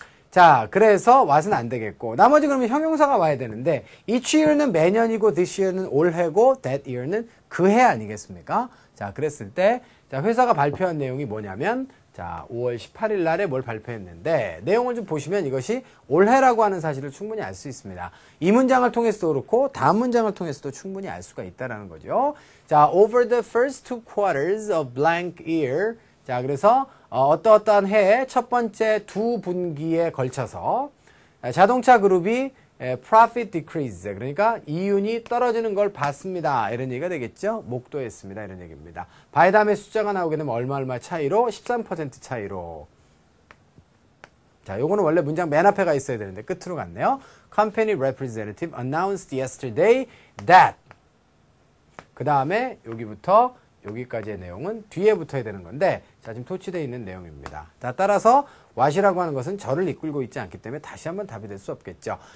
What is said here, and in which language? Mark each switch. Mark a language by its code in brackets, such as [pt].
[ko] 자, 그래서 what은 안 되겠고, 나머지 그러면 형용사가 와야 되는데, each year는 매년이고, this year는 올해고, that year는 그해 아니겠습니까? 자, 그랬을 때, 자, 회사가 발표한 내용이 뭐냐면, 자, 5월 18일 날에 뭘 발표했는데, 내용을 좀 보시면 이것이 올해라고 하는 사실을 충분히 알 수 있습니다. 이 문장을 통해서도 그렇고, 다음 문장을 통해서도 충분히 알 수가 있다는 거죠. 자, [en] over the first two quarters of blank year. [ko] 자, 그래서 어떠한 해의 첫 번째 두 분기에 걸쳐서 자동차 그룹이 [en] profit decrease, [ko] 그러니까 이윤이 떨어지는 걸 봤습니다. 이런 얘기가 되겠죠. 목도했습니다. 이런 얘기입니다. by 다음에 숫자가 나오게 되면 얼마 차이로? 13% 차이로. 자, 요거는 원래 문장 맨 앞에 가 있어야 되는데 끝으로 갔네요. [en] Company representative announced yesterday that. [ko] 그 다음에 여기부터 여기까지의 내용은 뒤에 붙어야 되는 건데, 자, 지금 토치되어 있는 내용입니다. 자, 따라서 what이라고 하는 것은 저를 이끌고 있지 않기 때문에 다시 한번 답이 될 수 없겠죠.